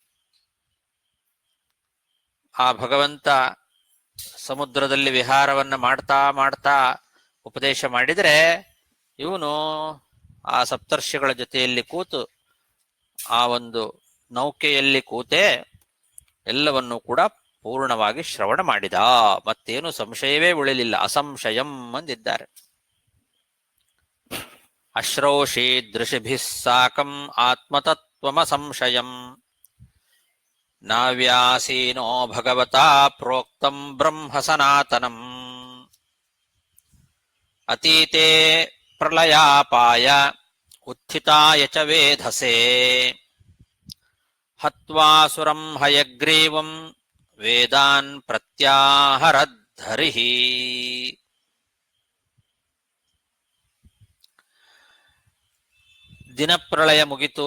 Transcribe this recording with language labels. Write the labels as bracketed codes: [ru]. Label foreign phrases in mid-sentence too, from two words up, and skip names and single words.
[kn] ಆ ಭಗವಂತ ಸಮುದ್ರದಲ್ಲಿ ವಿಹಾರವನ್ನ ಮಾಡ್ತಾ ಮಾಡ್ತಾ ಉಪದೇಶ ಮಾಡಿದರೆ ಇವನು ಆ ಸಪ್ತರ್ಷಿಗಳ ಜೊತೆಯಲ್ಲಿ ಕೂತು ಆ ಒಂದು ನೌಕೆಯಲ್ಲಿ ಕೂತೇ ಎಲ್ಲವನ್ನೂ ಕೂಡ ಪೂರ್ಣವಾಗಿ ಶ್ರವಣ ಮಾಡಿದ. ಮತ್ತೇನು ಸಂಶಯವೇ ಉಳಿಲಿಲ್ಲ. ಅಸಂಶಯಂ ಅಂದಿದ್ದಾರೆ. [sa] ಅಶ್ರೌಷೀದೃಶಿಭಿಃ ಸಾಕಂ ಆತ್ಮತತ್ತ್ವಮಸಂಶಯಂ ನಾವ್ಯಾಸೀನೋ ಭಗವತಾ ಪ್ರೋಕ್ತಂ ಬ್ರಹ್ಮ ಸನಾತನಂ ಅತೀತೆ ಪ್ರಳಯಾಪಾಯ ಉತ್ಥಿತಾಯ ಚ ವೇಧಸೆ ಹತ್ವಾಸುರಂ ಹಯಗ್ರೀವಂ ವೇದಾನ್ ಪ್ರತ್ಯಾಹರದ್ಧರಿಃ. [kn] ದಿನಪ್ರಳಯ ಮುಗಿತು.